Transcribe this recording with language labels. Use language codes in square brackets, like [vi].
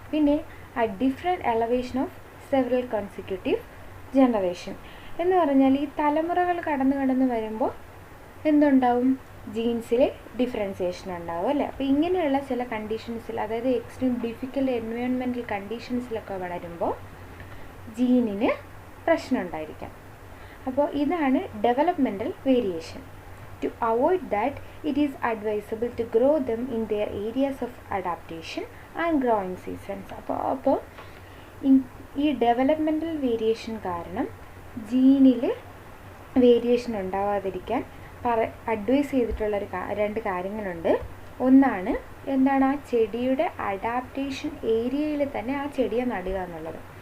[ml] പിന്നെ [en] different elevation of several consecutive generation [ml] എന്ന് പറഞ്ഞാൽ ഈ തലമുറകൾ കടന്നു വരുമ്പോൾ എന്തുണ്ടാവും, ജീൻസിൽ ഡിഫറൻസിയേഷൻ ഉണ്ടാവും അല്ലേ. അപ്പോൾ ഇങ്ങനെയുള്ള ചില കണ്ടീഷൻസിൽ, അതായത് എക്സ്ട്രീം ഡിഫിക്കൽട്ട് എൻവയോൺമെൻറ്റൽ കണ്ടീഷൻസിലൊക്കെ വളരുമ്പോൾ ജീനിന് പ്രശ്നം ഉണ്ടായിരിക്കാം. അപ്പോൾ ഇതാണ് developmental variation. [en] To avoid that, it is advisable to grow them in their areas of adaptation and growing seasons. [ml] അപ്പോൾ ഈ ഡെവലപ്മെൻറ്റൽ വേരിയേഷൻ കാരണം ജീനിൽ വേരിയേഷൻ ഉണ്ടാവാതിരിക്കാൻ അഡ്വൈസ് ചെയ്തിട്ടുള്ള രണ്ട് കാര്യങ്ങളുണ്ട്. ഒന്നാണ് എന്താണ്, ആ ചെടിയുടെ അഡാപ്റ്റേഷൻ ഏരിയയിൽ തന്നെ ആ ചെടിയെ നടുക എന്നുള്ളത്.